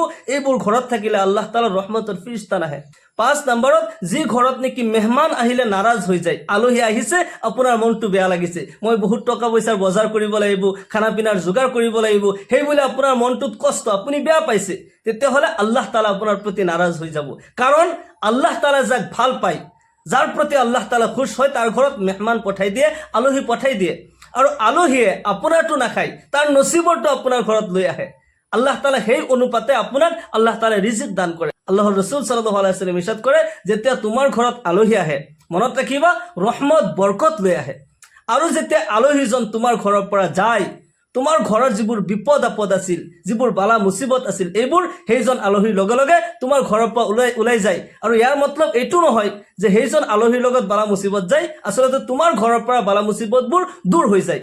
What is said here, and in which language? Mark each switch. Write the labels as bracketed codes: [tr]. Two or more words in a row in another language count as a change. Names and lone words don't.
[as] এইবোৰ ঘৰত থাকিলে আল্লাহ তাআলাৰ ৰহমতৰ ফেৰিস্তা নাহে। 5 নম্বৰত যি ঘৰত নেকি মেহমান আহিলে নাৰাজ হৈ যায়, আলহী আহিছে আপোনাৰ মনটো বেয়া লাগিছে, মই বহুত টকা পইচাৰ বজাৰ কৰিব লাগিব, খানা পিনাৰ যোগাৰ কৰিব লাগিব, সেই বুলি আপোনাৰ মনটোত কষ্ট, আপুনি বেয়া পাইছে, তেতিয়াহ'লে আল্লাহ তাআলা আপোনাৰ প্ৰতি নাৰাজ হৈ যাব। কাৰণ আল্লাহ তাআলা যাক ভাল পায়, যাৰ প্ৰতি আল্লাহ তাআলা খুশ হয়, তাৰ ঘৰত মেহমান পঠাই দিয়ে, আলহী পঠাই দিয়ে। আৰু আলহীয়ে আপোনাৰটো নাখায়, তাৰ নসিবৰটো আপোনাৰ ঘৰত লৈ আহে। আল্লাহ তাআলা সেই অনুপাতে আপোনাক আল্লাহ তাআলা ৰিজিক দান কৰে। আল্লাহৰ ৰাসূল [ar] صلى الله عليه وسلم [as] ইৰশাদ কৰে, যেতিয়া তোমাৰ ঘৰত আলহী আহে, মনত ৰাখিবা ৰহমত বৰকত লৈ আহে। আৰু যেতিয়া আলহীজন তোমাৰ ঘৰৰ পৰা যায়, তোমাৰ ঘৰৰ যিবোৰ বিপদ আপদ আছিল, যিবোৰ বালা মুসিবত আছিল, এইবোৰ সেইজন আলহীৰ লগে লগে তোমাৰ ঘৰৰ পৰা ওলাই যায়। আৰু ইয়াৰ মতলব এইটো নহয় যে সেইজন আলহীৰ লগত বালা মুসিবত যায়, আচলতে তোমাৰ ঘৰৰ পৰা বালা মুসিবতবোৰ দূৰ হৈ যায়।